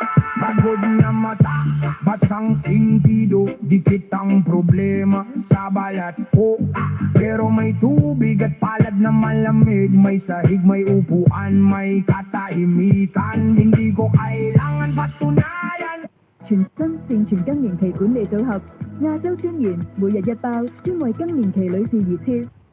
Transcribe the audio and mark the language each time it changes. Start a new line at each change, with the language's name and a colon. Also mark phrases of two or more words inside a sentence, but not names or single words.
Filipino: Pagod na mata, basang sentido, dikit ang problema sa balat ko. Pero may tubig at palad na malamig. May sahig, may upuan, may katahimikan. Hindi ko kailangan patunayan.
Chinese: 全新盛全更年期管理組合亞洲專員每日一包，專為更年期女士而設。